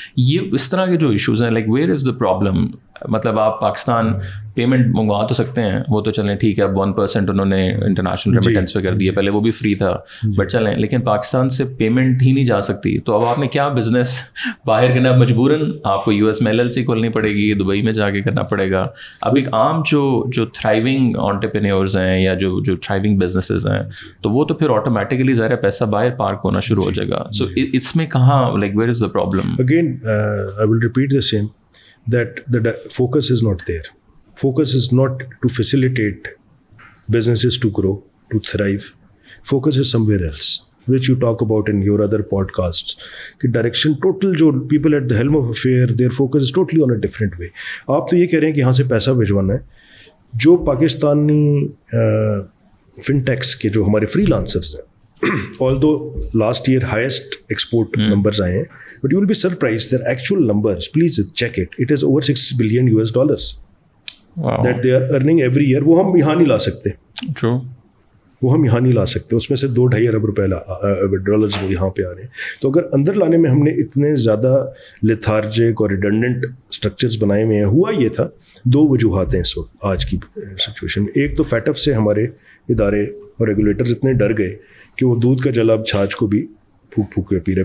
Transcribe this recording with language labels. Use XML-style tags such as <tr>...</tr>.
<ur>یہ اس طرح کے جو ایشوز ہیں</ur> <en>like where is the problem,</en> <ur>مطلب آپ پاکستان پیمنٹ منگوا تو سکتے ہیں, وہ تو چلیں ٹھیک ہے اب 1% انہوں نے انٹرنیشنل ریمیٹنس پہ کر دیا, پہلے وہ بھی فری تھا بٹ چلیں, لیکن پاکستان سے پیمنٹ ہی نہیں جا سکتی. تو اب آپ نے کیا بزنس باہر کرنا, مجبوراً آپ کو US میں LLC کھولنی پڑے گی, دبئی میں جا کے کرنا پڑے گا. اب ایک عام جو تھرائیونگ انٹرپرینیورز ہیں یا جو تھرائیونگ بزنسز ہیں تو وہ تو پھر آٹومیٹکلی ظاہر پیسہ باہر پارک ہونا شروع ہو جائے گا. سو اس میں کہاں</ur> <en>Like where is the problem? Again I will repeat the same, that the focus is not there. Focus is not to facilitate businesses to grow, to thrive. Focus is somewhere else, which you talk about in your other podcasts. کہ direction total جو people at the helm of affair, their focus is totally on a different way.</en> <ur>آپ تو یہ کہہ رہے ہیں کہ یہاں سے پیسہ بھجوانا ہے. جو پاکستانی فنٹیکس کے جو ہمارے فری لانسرز ہیں,</ur> <en>although last year highest export numbers آئے ہیں, but you will be surprised their actual numbers, please check it. It is over $6 billion that they are earning every year.</en> <ur>وہ ہم یہاں نہیں لا سکتے.</ur> <en>True.</en> <ur>وہ ہم یہاں نہیں لا سکتے. اس میں سے $2-2.5 ارب ڈالرز وہ یہاں پہ آ رہے ہیں. تو اگر اندر لانے میں ہم نے اتنے زیادہ لیتھارجک اور ریڈنڈنٹ اسٹرکچرز بنائے ہوئے ہیں, ہوا یہ تھا 2 وجوہات ہیں اس وقت آج کی سچویشن میں. ایک تو فیٹ اف سے ہمارے ادارے اور ریگولیٹرز اتنے ڈر گئے کہ وہ دودھ کا جلا اب چھاچھ کو بھی پھونک پھونک کے پی رہے.</ur>